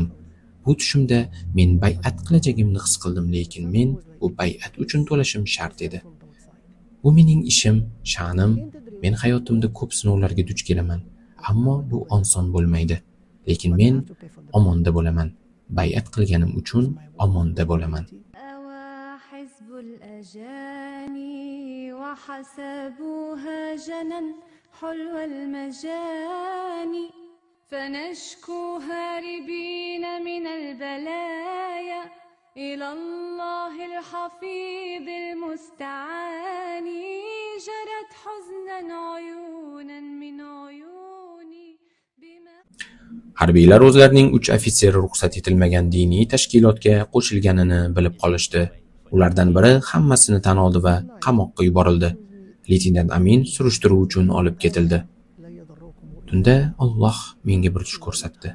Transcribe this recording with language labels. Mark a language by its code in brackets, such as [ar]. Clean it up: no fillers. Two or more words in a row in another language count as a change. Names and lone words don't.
[uz] Bu tushimda men bay'at qilajagimni his qildim, lekin men bu bay'at uchun to'lashim shart edi. Bu mening ishim, sha'nim. Men hayotimda ko'p sinovlarga duch kelaman, ammo bu oson bo'lmaydi. Lekin men omonda bo'laman. Bay'at qilganim uchun omonda bo'laman. [ar] حزب الأجاني وحسبوها جنن حلو المجاني فنشكو هاربين من البلايا إلى الله الحفيظ المستعان جرت حزنا عيونا من عيوني [uz] Harbiylar o'zlarining 3 ofitseri ruxsat etilmagan diniy tashkilotga qo'shilganini bilib qolishdi. Ulardan biri hammasini tan oldi va qamoqqa yuborildi. Leytenant Amin surishtiruv uchun olib ketildi. Tunda Alloh menga bir tush ko'rsatdi.